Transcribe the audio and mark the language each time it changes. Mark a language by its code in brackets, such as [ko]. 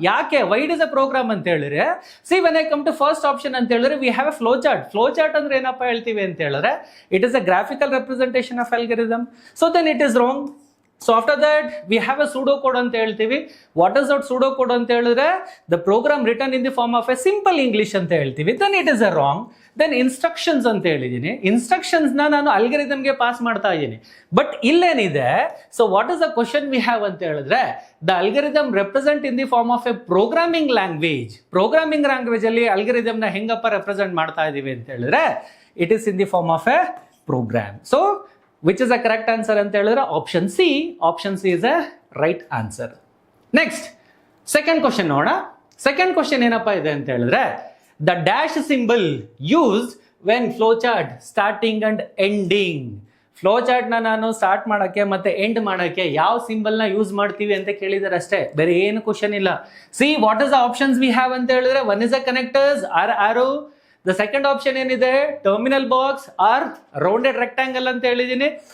[en] ಯಾಕೆ why it is a program [kn] ಅಂತ ಹೇಳಿದ್ರೆ, [en] see when I come to first option ಅಂತ ಹೇಳಿದ್ರೆ we have a flow chart. Flow chart [kn] ಅಂದ್ರೆ ಏನಪ್ಪ ಹೇಳ್ತೀವಿ ಅಂತ ಹೇಳಿದ್ರೆ, [en] it is a graphical representation of algorithm. So then it is wrong. So after that we have a pseudo code [kn] ಅಂತ ಹೇಳ್ತೀವಿ. [en] What is that pseudo code ಅಂತ ಹೇಳಿದ್ರೆ, the program written in the form of a simple English ಅಂತ ಹೇಳ್ತೀವಿ. Then it is a wrong. [kn] Then instructions ಅಂತ ಹೇಳಿದೀನಿ, instructions ನಾನು ಅಲ್ಗಾರಿದಮ್ಗೆ pass ಮಾಡ್ತಾ ಇದ್ದೀನಿ. [en] But ಇಲ್ಲೇನಿದೆ, so what is the question we have ಅಂತ ಹೇಳಿದ್ರೆ, the algorithm represent in the form of a programming language. Programming language [kn] ಅಲ್ಲಿ ಅಲ್ಗಾರಿದಮ್ ನ ಹೆಂಗಪ್ಪ ರೆಪ್ರೆಸೆಂಟ್ ಮಾಡ್ತಾ ಇದೀವಿ ಅಂತ ಹೇಳಿದ್ರೆ, [en] It is in the form of a program. So which is the correct answer ಅಂತ ಹೇಳಿದ್ರೆ option C. Option C is a right answer. Next second question ನೋಡೋಣ. Second question [kn] ಏನಪ್ಪಾ ಇದೆ ಅಂತ ಹೇಳಿದ್ರೆ, [en] the dash symbol used when flowchart starting and ending. [kn] Flowchart ನಾನು start ಮಾಡಕ್ಕೆ ಮತ್ತೆ ಎಂಡ್ ಮಾಡಕ್ಕೆ ಯಾವ ಸಿಂಬಲ್ ನ ಯೂಸ್ ಮಾಡ್ತೀವಿ ಅಂತ ಕೇಳಿದಾರೆ ಅಷ್ಟೇ, ಬೇರೆ ಏನು ಕ್ವಶನ್ ಇಲ್ಲ. [en] see what is the options we have ಅಂತ ಹೇಳಿದ್ರೆ, one is the connectors or arrow, the second option ಏನಿದೆ terminal box or rounded rectangle [kn] ಅಂತ ಹೇಳಿದೀನಿ.